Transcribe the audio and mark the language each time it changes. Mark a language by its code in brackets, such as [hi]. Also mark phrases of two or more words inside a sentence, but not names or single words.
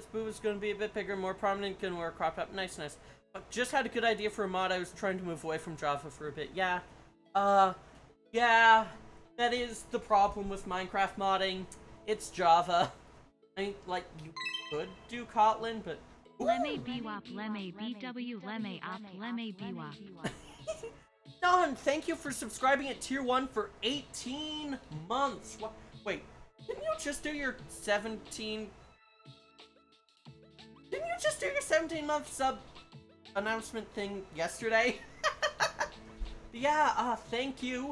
[en] Boo was going to be a bit bigger, more prominent, gonna wear a crop top. Nice, nice. Just had a good idea for a mod. I was trying to move away from Java for a bit. Yeah. Yeah. That is the problem with Minecraft modding. It's Java. I mean, like, you could do Kotlin, but... Lemme BWAP, lemme BW, lemme op, lemme BWAP. Don, thank you for subscribing at tier 1 for 18 months. What? Wait, didn't you just do your 17... Didn't you just do your 17-month sub announcement thing yesterday? Yeah, thank you.